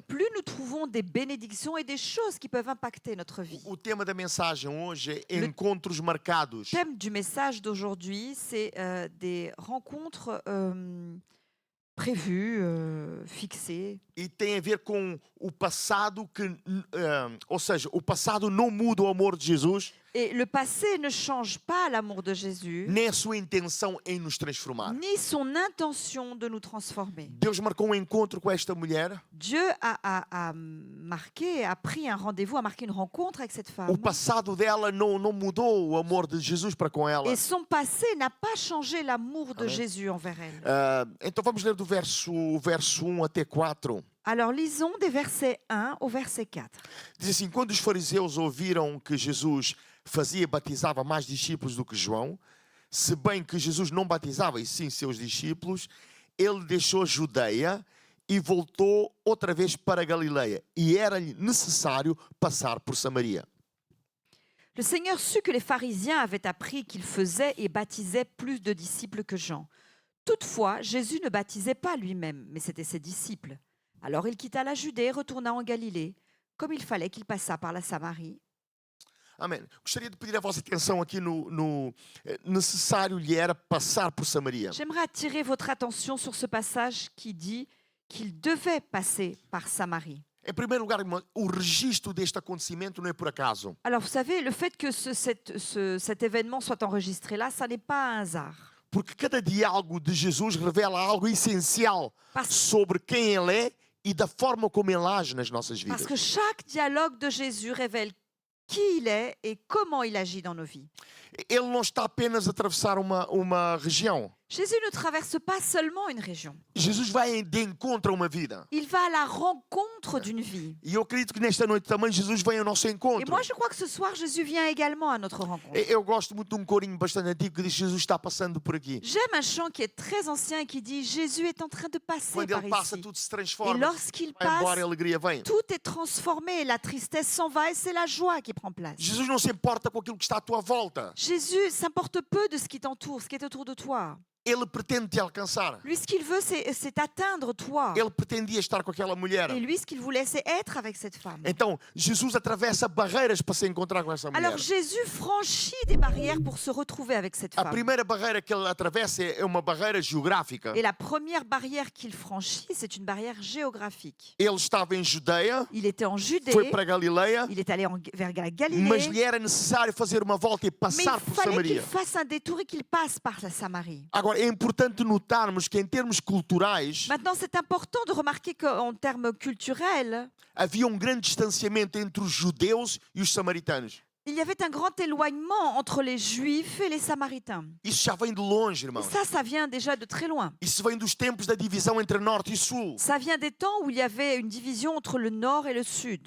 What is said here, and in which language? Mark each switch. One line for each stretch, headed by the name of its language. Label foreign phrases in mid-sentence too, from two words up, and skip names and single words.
French: plus nous trouvons des bénédictions et des choses qui peuvent impacter notre vie.
Portuguese: O tema da mensagem hoje é
French: Le-
Portuguese: encontros marcados.
French: Le thème du message d'aujourd'hui, c'est des rencontres prévues, fixées.
Portuguese: E tem a ver com o passado que, ou seja, o passado não muda o amor de Jesus,
French: Et le passé ne change pas l'amour de Jésus,
Portuguese: nem a sua intenção em nos transformar.
French: ni son intention de nous transformer.
Portuguese: Deus marcou um encontro com esta mulher.
French: Dieu a marqué, a pris un rendez-vous, a marqué une rencontre avec cette femme.
Portuguese: O passado dela não mudou o amor de Jesus para com ela.
French: Et son passé n'a pas changé l'amour de Amen. Jésus envers elle.
Portuguese: Então vamos ler do verso 1 até 4.
French: Alors lisons des versets 1 au verset 4.
Portuguese: Diz assim: quando os fariseus ouviram que Jesus fazia e batizava mais discípulos do que João, se bem que Jesus não batizava e sim seus discípulos, ele deixou a Judeia e voltou outra vez para a Galileia, e era-lhe necessário passar por Samaria.
French: Le Seigneur sut que les pharisiens avaient appris qu'il faisait et baptisait plus de disciples que Jean. Toutefois, Jésus ne baptisait pas lui-même, mais c'était ses disciples. Alors il quitta la Judée et retourna en Galilée, comme il fallait qu'il passât par la Samarie.
Portuguese: Amém. Gostaria de pedir a vossa atenção aqui no necessário lhe era passar por Samaria.
French: J'aimerais attirer votre attention sur ce passage qui dit qu'il devait passer par Samarie.
Portuguese: Em primeiro lugar, irmão, o registro deste acontecimento não é por acaso.
French: Alors vous savez, le fait que cet événement soit enregistré là, ça n'est pas un hasard.
Portuguese: Porque cada diálogo de Jesus revela algo essencial
French: Parce,
Portuguese: sobre quem Ele é e da forma como Ele age nas nossas vidas.
French: parce que chaque dialogue de Jésus révèle qui il est et comment il agit dans nos vies.
Portuguese: Ele não está apenas a atravessar uma região.
French: Jésus ne traverse pas seulement une région.
Portuguese: Jesus vai de encontro a uma vida.
French: Il va à la rencontre d'une vie.
Portuguese: E eu acredito que nesta noite também Jesus vem ao nosso
French: Et
Portuguese: encontro.
French: moi, je crois que ce soir, Jésus vient également à notre rencontre.
Portuguese: Eu gosto muito de um corinho bastante antigo que diz Jesus está passando por aqui.
French: J'aime un chant qui est très ancien et qui dit « Jésus est en train de passer
Portuguese: Quando
French: par
Portuguese: Ele passa,
French: ici.
Portuguese: tudo se
French: Et
Portuguese: transforma.
French: lorsqu'il
Portuguese: Vai embora, a
French: passe,
Portuguese: alegria vem.
French: tout est transformé, la tristesse s'en va et c'est la joie qui prend place.
Portuguese: Jesus não se importa com aquilo que está à tua volta.
French: Jésus s'importe peu de ce qui t'entoure, ce qui est autour de toi.
Portuguese: Ele pretende te alcançar.
French: Lui, ce qu'il veut, c'est atteindre toi.
Portuguese: Ele pretendia estar com aquela mulher.
French: Et lui, ce qu'il voulait, c'est être avec cette femme.
Portuguese: Então, Jesus atravessa barreiras para se encontrar com essa mulher.
French: Alors Jésus franchit des barrières pour se retrouver avec cette
Portuguese: A
French: femme.
Portuguese: primeira barreira que ele atravessa é uma barreira geográfica.
French: Et la première barrière qu'il franchit, c'est une barrière géographique.
Portuguese: Ele estava em Judeia,
French: Il était en Judée,
Portuguese: foi para Galileia,
French: il est allé vers la
Portuguese: mas
French: Galilée,
Portuguese: lhe era necessário fazer uma volta e
French: mais
Portuguese: passar
French: il
Portuguese: por
French: fallait qu'il
Portuguese: Samaria.
French: fasse un détour et qu'il passe par la Samarie.
Portuguese: Agora, Agora, é importante notarmos que em termos culturais
French: Maintenant, c'est important de remarquer qu'en termes culturels,
Portuguese: havia grande distanciamento entre os judeus e os samaritanos.
French: il y avait un grand éloignement entre les Juifs et les Samaritains.
Portuguese: Isso já vem de longe,
French: Et
Portuguese: irmãos.
French: ça vient déjà de très loin.
Portuguese: Isso vem dos tempos da divisão entre norte e sul,
French: Ça vient des temps où il y avait une division entre le nord et le sud.